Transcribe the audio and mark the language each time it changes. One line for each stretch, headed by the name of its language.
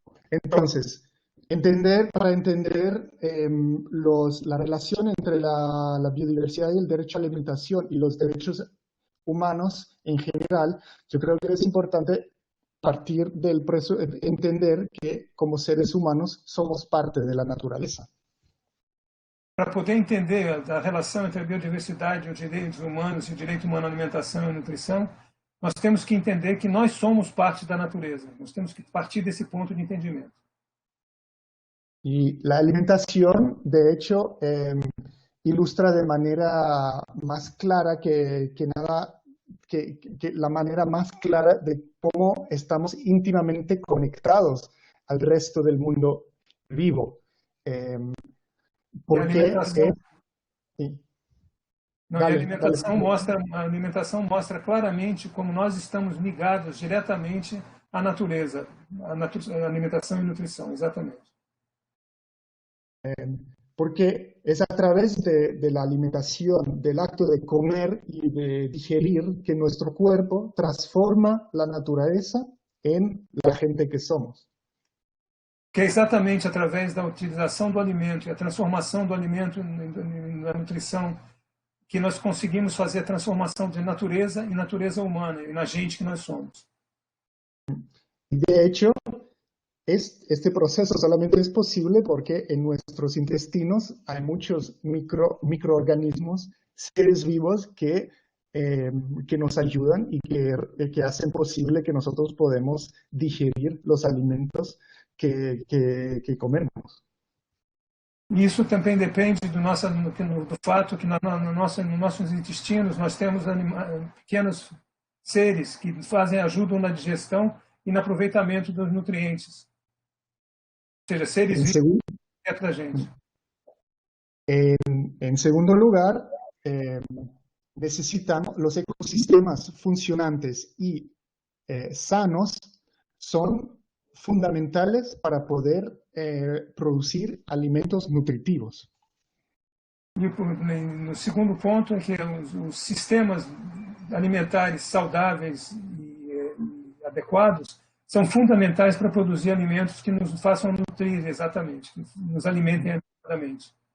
Spanish: Entonces para entender la relación entre la biodiversidad y el derecho a la alimentación y los derechos humanos en general, yo creo que es importante partir entender que como seres humanos somos parte de la naturaleza.
Portuguese: Para poder entender a relação entre a biodiversidade, os direitos humanos e o direito humano à alimentação e nutrição, nós temos que entender que nós somos parte da natureza. Nós temos que partir desse ponto de entendimento.
Spanish: Y la alimentación, de hecho, ilustra de manera más clara que que la manera más clara de cómo estamos íntimamente conectados al resto del mundo vivo.
Portuguese: E a Porque alimentação,
Spanish: sí.
Portuguese: não, e
Spanish: Dale.
Portuguese: a alimentação mostra claramente como nós estamos ligados diretamente à natureza, à alimentação e nutrição, exatamente.
Spanish: Porque es a través de la alimentación, del acto de comer y de digerir, que nuestro cuerpo transforma la naturaleza en la gente que somos.
Portuguese: Que é exatamente através da utilização do alimento e a transformação do alimento na nutrição que nós conseguimos fazer a transformação de natureza em natureza humana e na gente que nós somos.
Spanish: De hecho, este proceso solamente es posible porque en nuestros intestinos hay muchos microorganismos, seres vivos que nos ayudan y que hacen posible que nosotros podemos digerir los alimentos que comemos.
Portuguese: E isso também depende do fato que nos nossos intestinos nós temos pequenos seres que ajudam na digestão e no aproveitamento dos nutrientes. Ou seja, seres vivos dentro da gente.
Spanish: En segundo lugar, necesitamos los ecosistemas funcionantes y sanos son fundamentales para poder producir alimentos nutritivos.
Portuguese: E no segundo ponto é que os sistemas alimentares saudáveis e adequados são fundamentais para produzir alimentos que nos façam nutrir exatamente, que nos alimentem adequadamente.